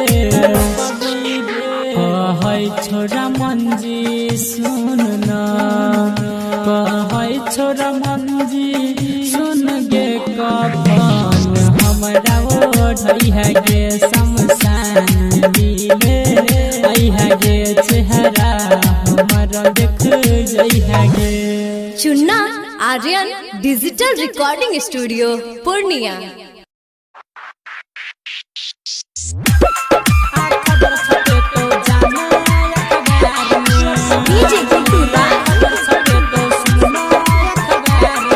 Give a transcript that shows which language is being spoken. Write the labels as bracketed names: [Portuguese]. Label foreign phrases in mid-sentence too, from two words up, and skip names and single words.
[Maithili] कहै छोरा मंजी सुन ना कहै छोरा मंजी सुन गे कफन हमरा ओढ़ई है गे शमशान मिले आई है गे चेहरा हमर देख जई है गे [English] चुन्ना आर्यन digital recording studio पूर्णिया [Maithili] खबर छपे तो जाना अखबार में डीजे गुड्डू राज खबर छपे तो सुना अखबार